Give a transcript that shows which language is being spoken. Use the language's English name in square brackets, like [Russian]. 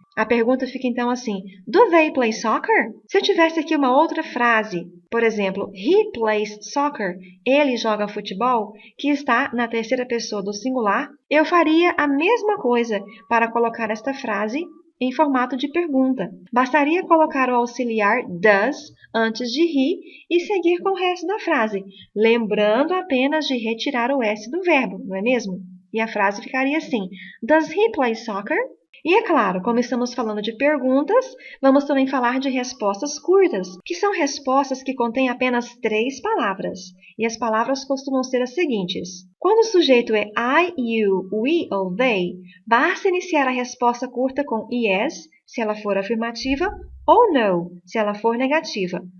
[Portuguese] A pergunta fica então assim, [English] do they play soccer? [Portuguese] Se eu tivesse aqui uma outra frase, por exemplo, [English] he plays soccer, [Portuguese] ele joga futebol, que está na terceira pessoa do singular, eu faria a mesma coisa para colocar esta frase em formato de pergunta. Bastaria colocar o auxiliar does antes de he e seguir com o resto da frase, lembrando apenas de retirar o S do verbo, não é mesmo? E a frase ficaria assim, [English] Does he play soccer? [Portuguese] E é claro, como estamos falando de perguntas, vamos também falar de respostas curtas, que são respostas que contêm apenas 3 palavras. E as palavras costumam ser as seguintes. Quando o sujeito é I, you, we ou they, basta iniciar a resposta curta com yes, se ela for afirmativa, ou no, se ela for negativa.